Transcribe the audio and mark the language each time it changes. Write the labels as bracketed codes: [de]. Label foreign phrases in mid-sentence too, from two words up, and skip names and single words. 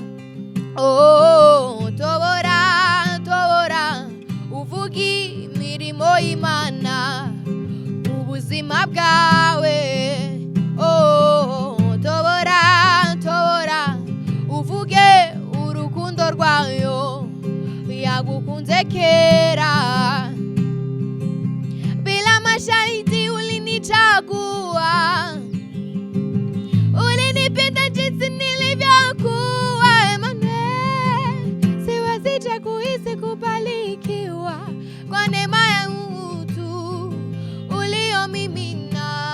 [rw] Oh tobora tobora uvuga imirimo y'Imana ubuzima bwawe. Oh tobora tobora uvuge urukundo rwayo yagukunze kera. [sw] Bila masharti ulinichagua, ulinipenda jinsi nilivyokuwa. Emmanuel, siwezi kuhisi kubarikiwa kwa neema ya utu uliomimina.